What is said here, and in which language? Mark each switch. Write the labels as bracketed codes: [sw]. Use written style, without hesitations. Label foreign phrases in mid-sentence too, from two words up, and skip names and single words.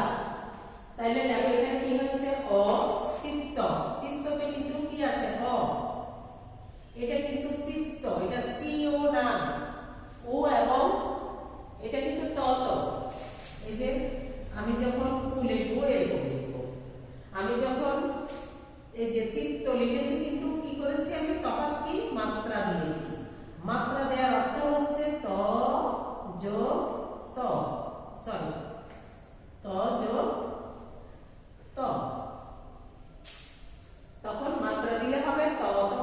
[bn] তাইলে দেখো এখানে কি হচ্ছে, অ চিত্ত, চিত্ততে কিন্তু কি আছে অ, এটা কিন্তু চিত্ত, এটা চি ও না, ও এবং এটা কিন্তু ত ত। এই যে আমি যখন উ লিখবো এরকম লিখবো, আমি যখন এই যে চিত্ত লিখেছি কিন্তু কি করেছি আমি, তফাৎ কি মাত্রা দিয়েছি। মাত্রা দেওয়ার অর্থ হচ্ছে ত যোগ ত, সরি ত যোগ ত, তখন মাত্রা দিলে হবে ত